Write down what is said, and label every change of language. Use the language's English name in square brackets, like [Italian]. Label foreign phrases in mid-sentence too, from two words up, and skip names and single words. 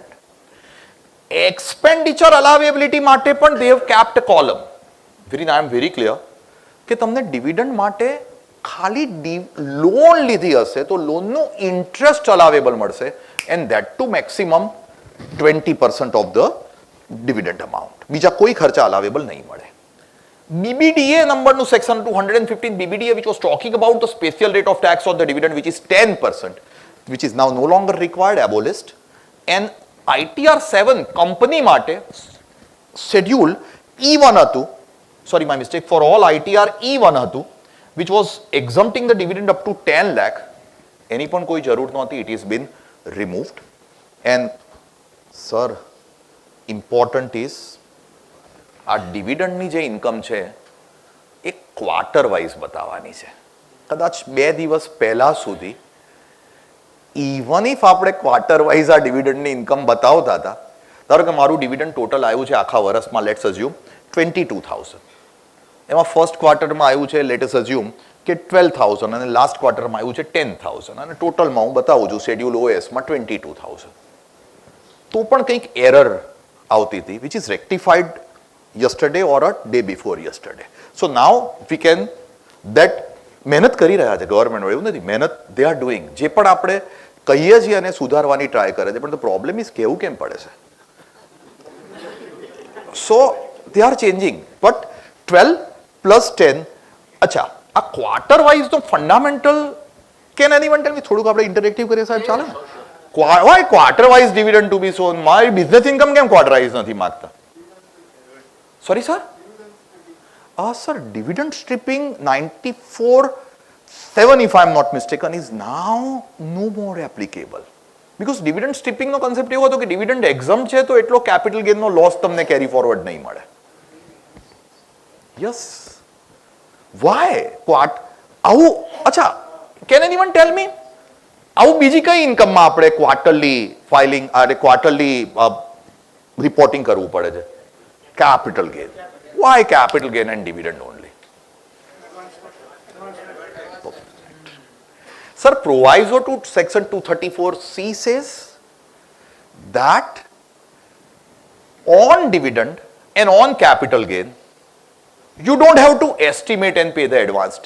[English] expenditure allowability [Gujarati] માટે પણ [English] they have kept a column. I am very clear [Gujarati] કે તમને ડિવિડન્ડ માટે ખાલી લોન લીધી હશે તો લોનનું [English] interest allowable [Gujarati] મળશે, [English] and that to maximum 20% of the dividend amount. [Gujarati] બીજા કોઈ ખર્ચા અલાવેબલ નહીં મળે. [English] BBDA numberનું section 215 BBDA, which was talking about the special rate of tax on the dividend, which is 10%, which is now no longer required, abolished. And ITR 7 company માટે schedule E1 હતું, sorry my mistake, for all ITR E1 હતું, which was exempting the dividend up to 10 lakh. [Gujarati] એની પણ કોઈ જરૂર નહોતી, [English] it is been removed. And sir, important is [Gujarati] આ ડિવિડન્ડની જે ઇન્કમ છે એ [English] quarter wise [Gujarati] બતાવવાની છે. કદાચ 2 દિવસ પહેલા સુધી [English] even if [Gujarati] આપણે [English] quarter wise [Gujarati] આ [English] dividendની income [Gujarati] બતાવતા હતા, ધારો કે મારું [English] dividend total [Gujarati] આવ્યું છે આખા વર્ષમાં, [English] let's assume [Gujarati] 22,000, એમાં [English] first quarterમાં [Gujarati] આવ્યું છે [English] let's assume [Gujarati] કે 12,000 અને [English] last quarterમાં [Gujarati] આવ્યું છે 10,000 અને ટોટલમાં હું બતાવું છું શેડ્યુલ OSમાં 22,000, તો પણ કંઈક એરર આવતી હતી, [English] which is rectified yesterday or a day before yesterday. So now we can that [Gujarati] મહેનત કરી રહ્યા છે ગવર્મેન્ટ, એવું નથી, મહેનત [English] they are doing. [Gujarati] જે પણ આપણે કહીએ છીએ અને સુધારવાની ટ્રાય કરે છે, પણ [English] the problem is [Gujarati] કેવું કેમ પડે છે. [English] So they are changing, but 12 plus 10, [Gujarati] અચ્છા આ [English] quarter wise [Gujarati] તો ફંડામેન્ટલ, [English] can anyone tell me, [Gujarati] થોડુંક આપણે ઇન્ટરેક્ટિવ કરીએ સાહેબ, ચાલે? [English] Why quarter wise dividend to be shown? [Gujarati] મારી [English] business income [Gujarati] કેમ [English] quarter wise [Gujarati] નથી માંગતા? [English] Sorry sir? Sir, dividend stripping 94(7) if I am not mistaken is now no more applicable. Because dividend stripping [Gujarati] નો concept એવો હતો કે [English] dividend exempt [Gujarati] છે તો એટલો [English] capital gain [Gujarati] નો loss તમને [English] carry forward [Gujarati] નહીં મળે. [English] Yes. Why? [Gujarati] આવું, અચ્છા, [English] can anyone tell me? [Gujarati] આવું બીજી કઈ ઇન્કમમાં આપણે [English] quarterly filing quarterly reporting [Gujarati] કરવું પડે છે? [English] Capital gain. Why capital gain and dividend only? Sir, proviso to section 234C says that on dividend and on capital gain, you don't have to estimate and pay the advance tax.